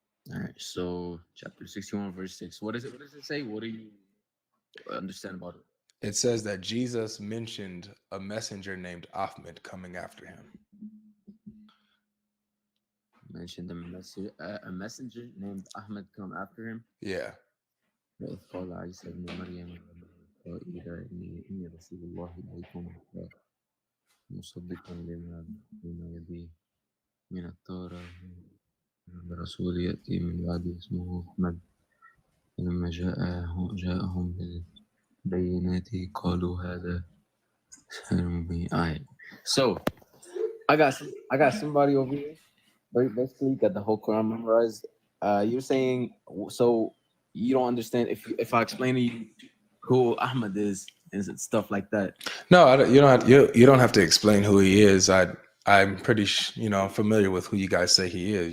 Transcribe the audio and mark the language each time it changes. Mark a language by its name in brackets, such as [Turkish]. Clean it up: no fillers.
[English] All right. So chapter 61, verse 6. What is it? What does it say? What do you understand about it? It says that Jesus mentioned a messenger named Ahmed coming after him. Mentioned a messenger named Ahmed come after him. Yeah. [Arabic] وإذ قال عيسى ابن مريم قائلا إني رسول الله إليكم مصدقا لما بين يديه من التوراة برسول يأتي من بعد اسمه أحمد فلما جاءهم بالبينات قالوا هذا سحر مبين. [English] Alright. So I got somebody over here. Basically got the whole Quran memorized. You're saying so you don't understand if I explain to you who Ahmad is and stuff like that. No, you don't have you don't have to explain who he is. I'm pretty familiar with who you guys say he is.